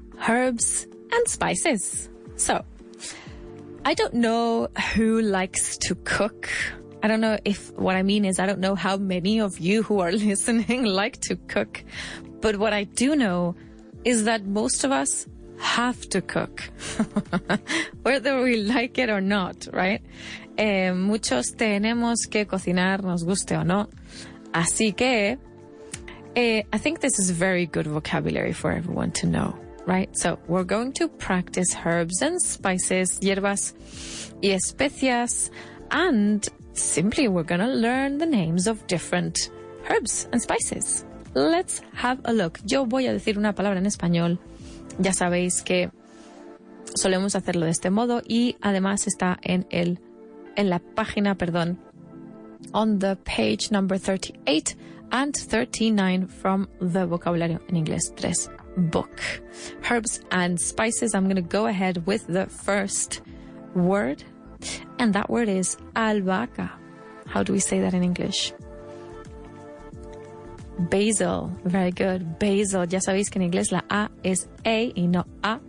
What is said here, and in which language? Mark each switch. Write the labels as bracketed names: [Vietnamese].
[English] Herbs and spices. So, I don't know who likes to cook. I don't know if what I mean is I don't know how many of you who are listening like to cook. But what I do know is that most of us have to cook, whether we like it or not, right? [Spanish] Muchos tenemos que cocinar, nos guste o no. Así que, [English] I think this is very good vocabulary for everyone to know. Right? So we're going to practice herbs and spices, [Spanish] hierbas y especias, [English] and simply we're going to learn the names of different herbs and spices. Let's have a look. [Spanish] Yo voy a decir una palabra en español. Ya sabéis que solemos hacerlo de este modo y además está en la página, [English] on the page number 38 and 39 from the Vocabulario en Inglés 3 book. Herbs and spices. I'm going to go ahead with the first word, and that word is albahaca. How do we say that in English? Basil. Very good. Basil. [Spanish] Ya sabéis que en inglés la A es A y no A.